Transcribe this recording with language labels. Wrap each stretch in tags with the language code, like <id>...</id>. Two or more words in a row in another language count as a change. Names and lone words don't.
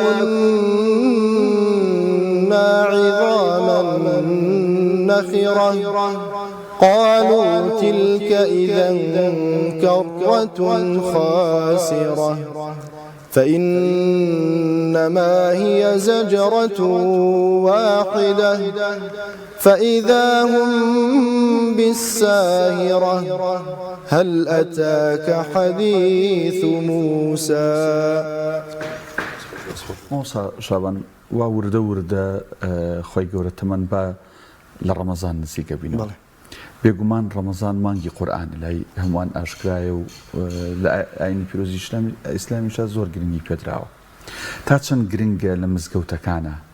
<ar>كنا عظاما نخرة قالوا تلك إذا كرة خاسرة فإنما هي زجرة واحدة فإذا هم بالساهرة هل أتاك حديث موسى</ar> <ckb>مامۆستا شاوان وا وردە وردە خۆی گەورە تەمەن بە لە ڕەمەزان نزیکە بینەوە بێگومان ڕەمەزان مانگی قورئان لای هەمووان ئاشکرایە و لە ئاینی پیرۆزی ئیسلامیشە زۆر گرنگی پێدراوە تا چەند گرنگە لە مزگەوتەکانە</ckb>